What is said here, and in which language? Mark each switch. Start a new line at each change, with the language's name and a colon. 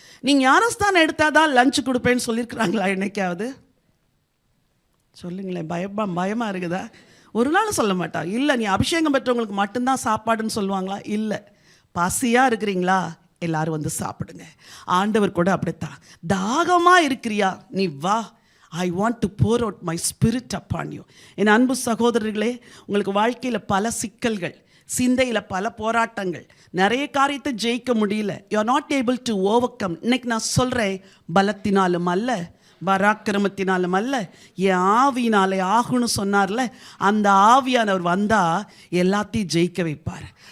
Tamil: நீங்கள் ஞானஸ்தானம் எடுத்தால் தான் லஞ்சு கொடுப்பேன்னு சொல்லியிருக்கிறாங்களா என்னைக்காவது? சொல்லுங்களேன். பயமாக இருக்குதா? ஒரு நாள் சொல்ல மாட்டா. இல்லை, நீ அபிஷேகம் பெற்றவங்களுக்கு மட்டும்தான் சாப்பாடுன்னு சொல்லுவாங்களா? இல்லை. பசியாக இருக்கிறீங்களா, எல்லாரும் வந்து சாப்பிடுங்க. ஆண்டவர் கூட அப்படித்தான். தாகமாக இருக்கிறியா, நீ வா.
English: I want to pour out my spirit upon you.
Tamil: என் அன்பு சகோதரர்களே, உங்களுக்கு வாழ்க்கையில் பல சிக்கல்கள், சிந்தையில் பல போராட்டங்கள், நிறைய காரியத்தை ஜெயிக்க முடியல.
English: You are not able to overcome.
Tamil: இன்னைக்கு நான் சொல்கிறேன், பலத்தினாலும் அல்ல, பராக்கிரமத்தினாலும் அல்ல, என் ஆவியினாலே ஆகுன்னு சொன்னார்ல, அந்த ஆவியானவர் வந்தால் எல்லாத்தையும் ஜெயிக்க வைப்பார்.